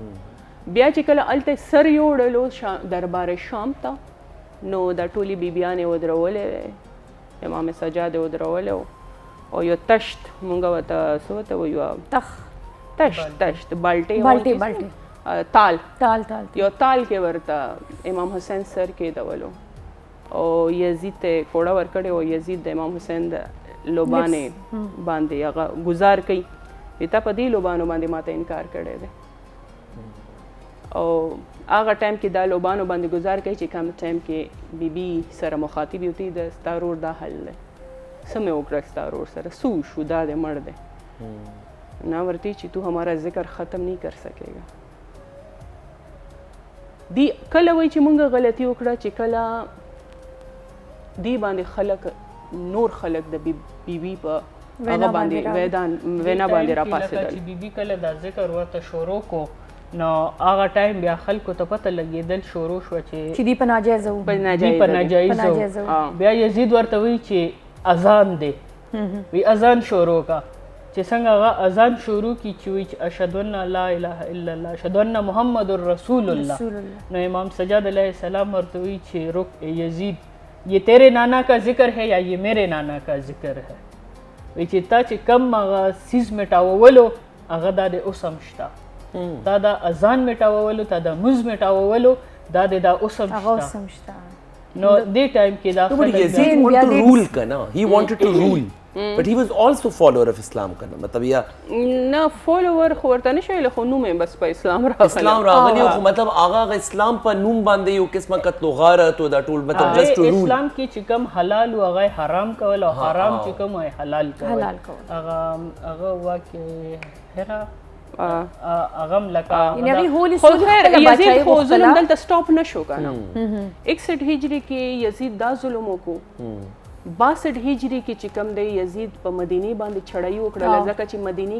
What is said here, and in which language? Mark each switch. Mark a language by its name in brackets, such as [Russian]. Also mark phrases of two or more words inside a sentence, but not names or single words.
[Pashto] بیا چې کله هلته سر یوړلو دربار شام ته، نو دا ټولې بیبیانې ودرولې، امام سجاد یې ودرولی او یو تشت مونږ ورته څه ورته وایو، تشت بالټې تال یو تال کې ورته امام حسین سر کېدولو او یزید ته کوړه ورکړې او یزید د امام حسین د لوبانې باندې هغه گزار کوي، تا په دې لوبانو باندې ماته انکار کړی دی. او هغه ټایم کې دا لوبانو باندې گزار کوي چې کوم ټایم کې بیبي سره مخاطب یو تی د ستا رور دا حل دی، څه مې وکړه ستا رور سره، څه شو، دا دی مړ دی. نا ورته چې [Urdu] تو ہمارا ذکر ختم نہیں کر سکے گا. [Pashto] دی کله وای چې مونږ غلطي وکړه چې کله دی باندې خلک نور خلک د بیبي په هغه باندې وینا باندې را پاسېدل، چې بیبي کله دا ذکر ورته شروع کو نو هغه ټایم بیا خلکو ته پته لګېدل شروع شوه چې دی په ناجایزه و، په ناجایزه و. بیا یزید ورته وایي چې اذان دی، وی اذان شروع کا، چې څنګه هغه اذان شروع کی چې وایي چې [Arabic] اشهد ان لا اله الا الله اشهد ان محمد رسول الله. [Pashto] نو امام سجاد علیہ السلام ورته وایي چې [Urdu] رک یزید، یہ تیرے نانا کا ذکر ہے یا یہ میرے نانا کا ذکر ہے. [Pashto] وایي چې تا چې کم هغه سیز میټاوولو هغه دا د اوس هم شته، تا دا اذان میټاوولو، تا دا مونځ میټاوولو، دا د دا اوس هم شته. نو دې ټایم کې دا [English] Yazid wanted to rule, he wanted to rule. but he was also follower of Islam [Pashto] کنه مطلب یا نه فالوور خو ورته نشي ویلی خو نوم یې بس په اسلام راغلی اسلام راغلی خو مطلب هغه اسلام په نوم باندې یو قسمه قتل و غارت او دا ټول مطلب [English] just to rule [Pashto] اسلام کې چې کوم حلال او هغه حرام کول او حرام چې کوم حلال کول هغه واکه هغه اغم لکه یعنی هغه هولي خو خیر یزید خو ظلم دلته سټاپ نشو کنه 61 هجری کې یزید دا ظلم وکړو 62 هجری کې چې کوم دی یزید په مدینه باندې چړای وکړه ځکه چې مدینه